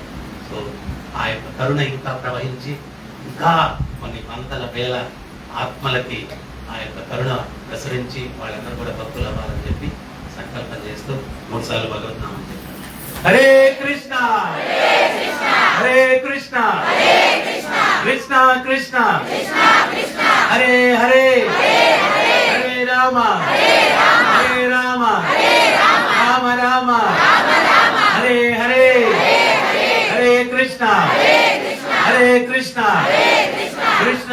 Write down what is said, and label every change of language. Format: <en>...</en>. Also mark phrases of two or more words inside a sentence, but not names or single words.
<te>సో ఆ యొక్క కరుణ ఇంకా ప్రవహించి ఇంకా కొన్ని వందల వేల ఆత్మలకి ఆ యొక్క కరుణ ప్రసరించి వాళ్ళందరూ కూడా భక్తులు అవ్వాలని చెప్పి సంకల్పం చేస్తూ 3 సార్లు భగవద్నామం చెప్పారు.</te> <sa>హరే కృష్ణ హరే కృష్ణ కృష్ణ కృష్ణ హరే హరే హరే రామ హరే రామ రామ రామ హరే హరే హరే కృష్ణ హరే కృష్ణ కృష్ణ</sa>